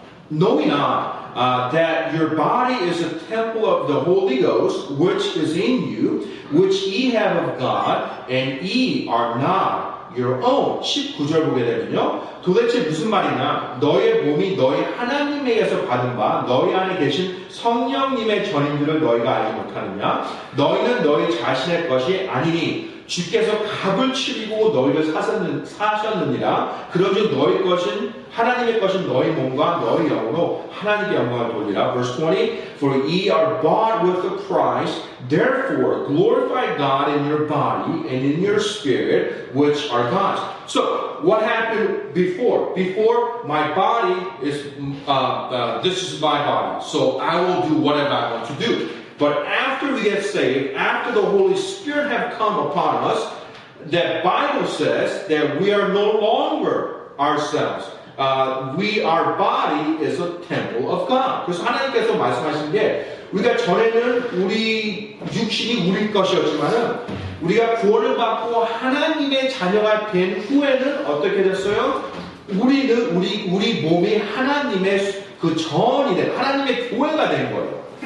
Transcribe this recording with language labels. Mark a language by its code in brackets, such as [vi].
[en] Knowing not that your body is a temple of the Holy Ghost, which is in you, which ye have of God, and ye are not your own. [ko] 19절 보게 되면요. 도대체 무슨 말이냐? 너의 몸이 너희 하나님에게서 받은 바 너희 안에 계신 성령님의 전인들을 너희가 알지 못하느냐? 너희는 너희 자신의 것이 아니니 주께서 값을 치르고 너희를 사셨느니라. 그런즉 너희 것은 하나님의 것은 너희 몸과 너희 영으로 하나님께 영광을 돌리라. [en] Verse 20. For ye are bought with a price. Therefore glorify God in your body and in your spirit, which are God's. So what happened before? Before, my body is this is my body. So I will do whatever I want to do. But after we get saved, after the Holy Spirit have come upon us, the Bible says that we are no longer ourselves. Our body is a temple of God. [ko] 그래서 하나님께서 말씀하신 게 우리가 전에는 우리 육신이 우리 것이었지만은 우리가 구원을 받고 하나님의 자녀가 된 후에는 어떻게 됐어요? 우리는 우리 몸이 하나님의 그 전이 된 하나님의 교회가 된 거예요.